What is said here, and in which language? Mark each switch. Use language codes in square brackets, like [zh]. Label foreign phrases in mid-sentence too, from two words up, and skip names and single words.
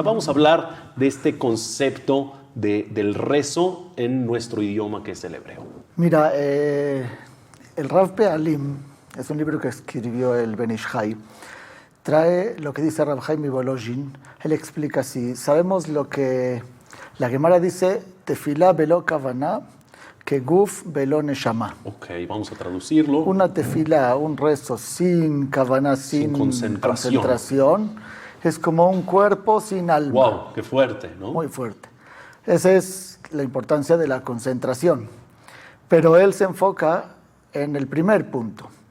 [es] Vamos a hablar de este concepto del rezo en nuestro idioma, que es el hebreo. Mira, el Rav Pealim, es un libro que escribió el Ben Ish Chai, trae lo que dice Rav Chaim Volozhin. Él explica así: sabemos lo que la Gemara dice, [he] תפילה בלא כוונה, [es] que [he] גוף בלא נשמה. [es] Ok, vamos a traducirlo. Una tefilá, un rezo sin kavaná, sin concentración, es como un cuerpo sin alma. Wow, qué fuerte, ¿no? Muy fuerte. Esa es la importancia de la concentración. Pero él se enfoca en el primer punto.